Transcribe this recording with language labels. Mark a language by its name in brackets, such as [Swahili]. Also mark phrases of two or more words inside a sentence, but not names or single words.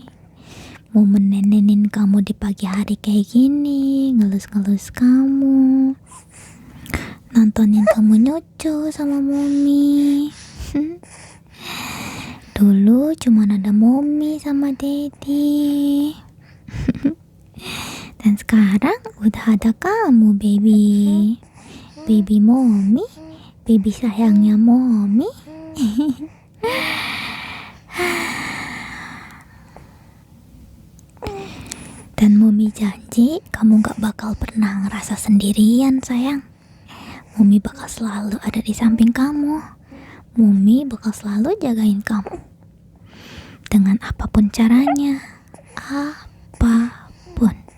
[Indonesian] Momen nenenin kamu di pagi hari kayak gini, ngelus-ngelus kamu, nontonin kamu nyucu sama Mommy. Dulu cuma ada Mommy sama Daddy. Dan sekarang udah ada kamu, baby. Baby Mommy, baby sayangnya Mommy. Dan Mommy janji kamu gak bakal pernah ngerasa sendirian, sayang. Mommy bakal selalu ada di samping kamu. Mommy bakal selalu jagain kamu dengan apapun caranya. Apapun.